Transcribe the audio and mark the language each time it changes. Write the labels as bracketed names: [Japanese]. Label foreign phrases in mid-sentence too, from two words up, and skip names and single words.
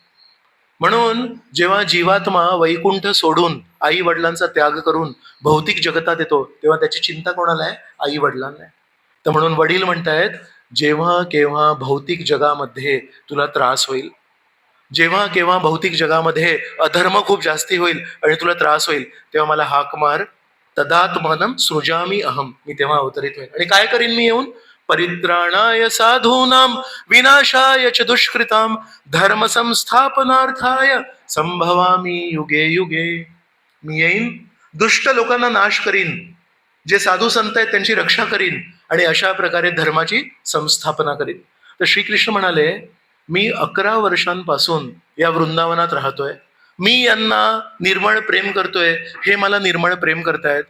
[Marathi] म्हणून जेव्हा जीवात्मा वैकुंठ सोडून आई वडिलांचा त्याग करून भौतिक जगतात येतो तेव्हा त्याची चिंता कोणाला आहे आई वडिलांना आहे. तर म्हणून वडील म्हणतायत जेव्हा केव्हा भौतिक जगामध्ये तुला त्रास होईल जेव्हा केव्हा भौतिक जगामध्ये अधर्म खूप जास्ती होईल आणि तुला त्रास होईल तेव्हा मला हाक मार [Sanskrit] तदात्मानं सृजामी अहम. [Marathi] मी तेव्हा अवतरित होईल. आणि काय करीन मी येऊन [Sanskrit] परित्राणाय साधूनां विनाशाय च दुष्कृतां धर्म संस्थापनार्थाय संभवामी युगे युगे. [Marathi] मी येईन दुष्ट लोकांना नाश करीन जे साधू संत आहेत त्यांची रक्षा करीन आणि अशा प्रकारे धर्माची संस्थापना करीन. तर श्रीकृष्ण म्हणाले मी 11 वर्षांपासून या वृंदावनात राहतोय मी यांना निर्मळ प्रेम करतोय हे मला निर्मळ प्रेम करतायत.